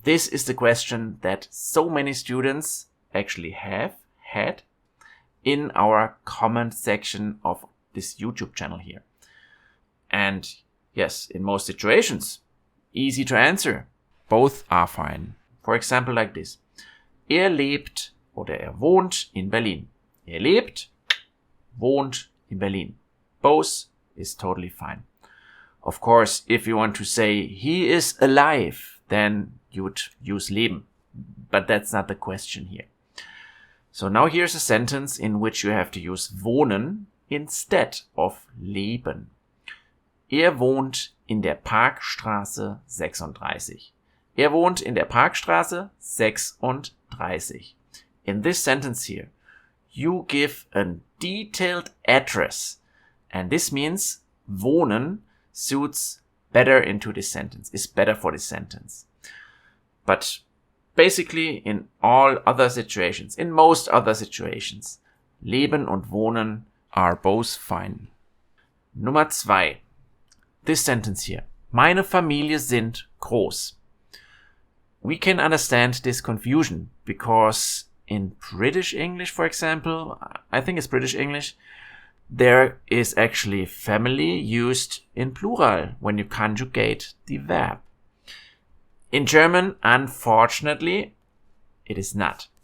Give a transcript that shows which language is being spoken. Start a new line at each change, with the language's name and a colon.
English: This is the question that so many students actually have had in our comment section of this YouTube channel here. And yes, in most situations, easy to answer. Both are fine. For example, like this.
German: Er lebt oder er wohnt in Berlin. Er lebt, wohnt in Berlin.
English: Both is totally fine. Of course, if you want to say he is alive, then you would use leben. But that's not the question here. So now here's a sentence in which you have to use wohnen instead of leben.
German: Er wohnt in der Parkstraße 36. Er wohnt in der Parkstraße 36.
English: In this sentence here, you give a detailed address. And this means wohnen suits better into this sentence, is better for this sentence. But basically in all other situations, in most other situations, leben und wohnen are both fine.
German: Nummer 2.
English: This sentence here.
German: Meine Familie sind groß.
English: We can understand this confusion because in British English, for example, I think it's British English, there is actually family used in plural when you conjugate the verb. In German, unfortunately, it is not.